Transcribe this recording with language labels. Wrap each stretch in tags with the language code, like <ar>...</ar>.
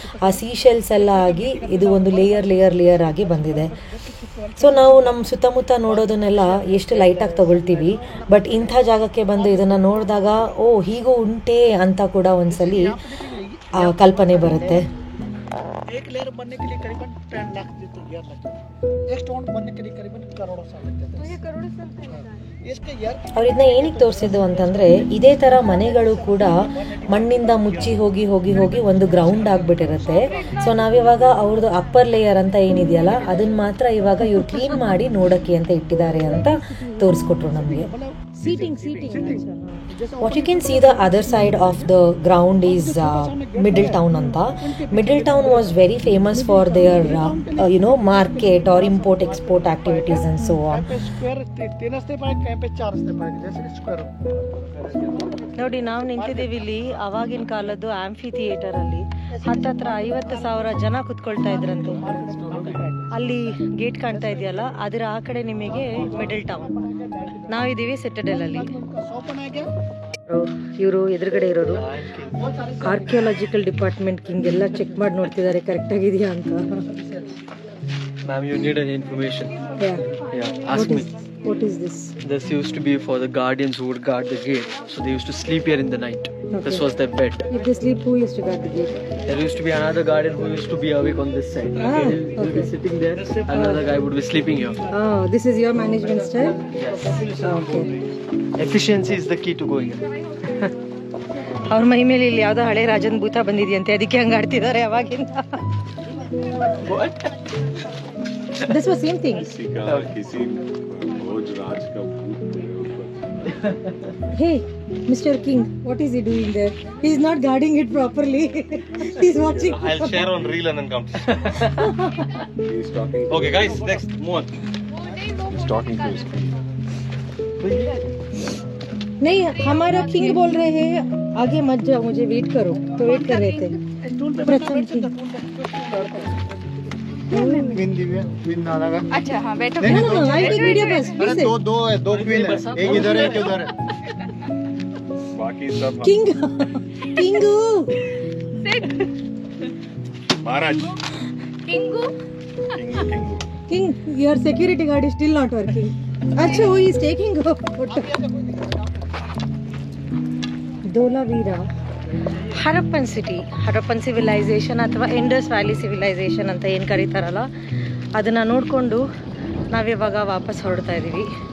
<kn>ಆ ಸೀಶೆಲ್ಸ್ ಎಲ್ಲ ಆಗಿ ಇದು ಒಂದು ಲೇಯರ್ ಆಗಿ ಬಂದಿದೆ. ಸೊ ನಾವು ನಮ್ಮ ಸುತ್ತಮುತ್ತ ನೋಡೋದನ್ನೆಲ್ಲ ಎಷ್ಟು ಲೈಟಾಗಿ ತಗೊಳ್ತೀವಿ, ಬಟ್ ಇಂಥ ಜಾಗಕ್ಕೆ ಬಂದು ಇದನ್ನು ನೋಡಿದಾಗ ಓ ಹೀಗೂ ಉಂಟೆ ಅಂತ ಕೂಡ ಒಂದ್ಸಲಿ ಕಲ್ಪನೆ ಬರುತ್ತೆ.</kn> <hi>एक लेयर बनने के लिए करीबन 10 लाख ईयर लगता है. एक स्टोन बनने के लिए करीबन करोड़ों साल लगते हैं. करोड़ों साल इसके ईयर</hi> <kn>ಅವ್ರು ಇದನ್ನ ಏನಕ್ಕೆ ತೋರಿಸಿದ್ದು ಅಂತಂದ್ರೆ ಇದೇ ತರ ಮನೆಗಳು ಕೂಡ ಮಣ್ಣಿಂದ ಮುಚ್ಚಿ ಹೋಗಿ ಒಂದು ಗ್ರೌಂಡ್ ಆಗ್ಬಿಟ್ಟಿರುತ್ತೆ. ಸೊ ನಾವಿವಾಗ ಅವ್ರದ್ದು ಅಪ್ಪರ್ ಲೇಯರ್ ಅಂತ ಏನಿದೆಯಲ್ಲ ಅದನ್ನ ಮಾತ್ರ ಇವಾಗ ಇವ್ರು ಕ್ಲೀನ್ ಮಾಡಿ ನೋಡಕ್ಕೆ ಅಂತ ಇಟ್ಟಿದ್ದಾರೆ ಅಂತ ತೋರಿಸ್ಕೊಟ್ರು ನಮಗೆ. Seating</kn> <en>What you can see the other side of the ground is Middletown anta. Middletown was very famous for their market or import export activities and so on.</en> <hi>Square 3 रस्ते पड़ेगा, कहीं पे 4 रस्ते पड़ेगा, जैसे स्क्वायर</hi> <kn>ನೋಡಿ ನಾವು ನಿಂತಿದ್ದೀವಿ ಇಲ್ಲಿ ಅವಾಗಿನ ಕಾಲದ್ದು ಆಂಫಿ ಥಿಯೇಟರ್ ಅಲ್ಲಿ ಹತ್ತತ್ರ 50,000 ಜನ ಕುತ್ಕೊಳ್ತಾ ಇದ್ರಂತೆ. ಅಲ್ಲಿ ಗೇಟ್ ಕಾಣ್ತಾ ಇದೆಯಲ್ಲ, ಅದರ ಆ ಕಡೆ ನಿಮಗೆ ಮಿಡಲ್ ಟೌನ್, ನಾವಿದ್ದೀವಿ ಸಿಟಡೆಲ್ ಅಲ್ಲಿ. ಇವರು ಎದುರುಗಡೆ ಇರೋರು ಆರ್ಕಿಯಾಲಜಿಕಲ್ ಡಿಪಾರ್ಟ್ಮೆಂಟ್, ಹಿಂಗೆಲ್ಲ ಚೆಕ್ ಮಾಡಿ ನೋಡ್ತಿದ್ದಾರೆ ಕರೆಕ್ಟ್ ಆಗಿದೆಯಾ ಅಂತ.</kn> <en>Ma'am, you need an information. Yeah. Ask me. What is this? This used to be for the guardians who would guard the gate. So they used to sleep here in the night. Okay. This was their bed. If they sleep, who used to guard the gate? There used to be another guardian who used to be awake on this side. Ah, He'll be okay. sitting there. Another guy would be sleeping here. Oh, this is your management style? Okay. Efficiency is the key to going here.</en> <kn>ಅವ್ರ ಮೈ ಮೇಲೆ ಇಲ್ಲಿ ಯಾವ್ದೋ ಹಳೆ ರಾಜನ್ ಭೂತ ಬಂದಿದೆಯಂತೆ, ಅದಕ್ಕೆ ಹಂಗ ಆಡ್ತಿದ್ದಾರೆ ಅವಾಗಿಂದ.</kn> <en>This was same thing.</en> <hi>किसी भोज राज का भूत</hi> <en>Hey, Mr. King, what is he doing there? He's not guarding it properly. He's watching. I'll share on reel and then come. He's talking. Okay, guys, next, move on. He's talking to his king.</en> <hi>नहीं, हमारा king बोल रहे हैं आगे मत जाओ, मुझे wait करो. तो वेट कर रहे थे प्रथम किंग. Queen Divya, queen नारागा। अच्छा हाँ बैठो</hi> <en>No, no, I'll take video first.</en> <hi>अरे दो है, दो क्वीन है, एक इधर है, एक उधर है। बाकी सब</hi> <en>king किंगू</en> <hi>Maharaj</hi> <en>किंगू king king your security guard is still not working.</en> <hi>अच्छा, वो</hi> <en>is taking a photo.</en> <kn>ಧೋಲಾವೀರಾ Harappan city, Harappan civilisation ಅಥವಾ ಇಂಡಸ್ ವ್ಯಾಲಿ ಸಿವಿಲೈಸೇಷನ್ ಅಂತ ಏನು ಕರೀತಾರಲ್ಲ, ಅದನ್ನು ನೋಡಿಕೊಂಡು ನಾವಿವಾಗ ವಾಪಸ್ ಹೊರಡ್ತಾ ಇದ್ದೀವಿ.</kn>